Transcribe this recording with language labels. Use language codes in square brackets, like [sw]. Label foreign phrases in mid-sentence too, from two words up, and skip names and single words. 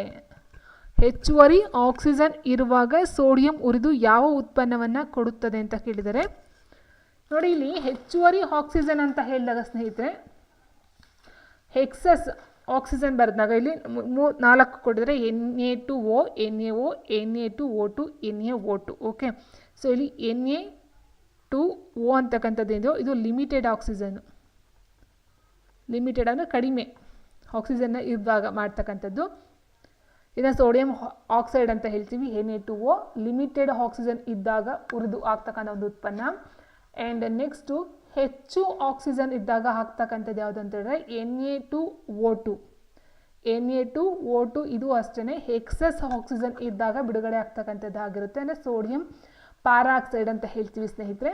[kn] ಹೆಚ್ಚುವರಿ ಆಕ್ಸಿಜನ್ ಇರುವಾಗ ಸೋಡಿಯಂ ಉರಿದು ಯಾವ ಉತ್ಪನ್ನವನ್ನು ಕೊಡುತ್ತದೆ ಅಂತ ಕೇಳಿದರೆ, ನೋಡಿ ಇಲ್ಲಿ ಹೆಚ್ಚುವರಿ ಆಕ್ಸಿಜನ್ ಅಂತ ಹೇಳಿದಾಗ ಸ್ನೇಹಿತರೆ, [en] excess oxygen [kn] ಬರೆದಾಗ ಇಲ್ಲಿ 4 ಕೊಟ್ಟಿದ್ರೆ Na2O, NaO, Na2O2, NaO2. [en] okay, so [kn] ಇಲ್ಲಿ Na2O ಅಂತಕ್ಕಂಥದ್ದು ಏನಿದೆಯೋ ಇದು [en] limited oxygen. [kn] ಲಿಮಿಟೆಡ್ ಅಂದರೆ ಕಡಿಮೆ ಆಕ್ಸಿಜನ್ನ ಇರುವಾಗ ಮಾಡ್ತಕ್ಕಂಥದ್ದು. ಇದನ್ನು [en] sodium oxide [kn] ಅಂತ ಹೇಳ್ತೀವಿ. Na2O [en] limited oxygen [kn] ಇದ್ದಾಗ ಉರಿದು ಆಗ್ತಕ್ಕಂಥ ಒಂದು ಉತ್ಪನ್ನ. [en] and next [kn] ಹೆಚ್ಚು ಆಕ್ಸಿಜನ್ ಇದ್ದಾಗ ಹಾಕ್ತಕ್ಕಂಥದ್ದು ಯಾವುದು ಅಂತ ಹೇಳಿದ್ರೆ Na2O2. Na2O2 ಇದು ಅಷ್ಟೇ [en] excess oxygen [kn] ಇದ್ದಾಗ ಬಿಡುಗಡೆ ಆಗ್ತಕ್ಕಂಥದ್ದು ಆಗಿರುತ್ತೆ, ಅಂದರೆ [en] sodium peroxide [kn] ಅಂತ ಹೇಳ್ತೀವಿ ಸ್ನೇಹಿತರೆ.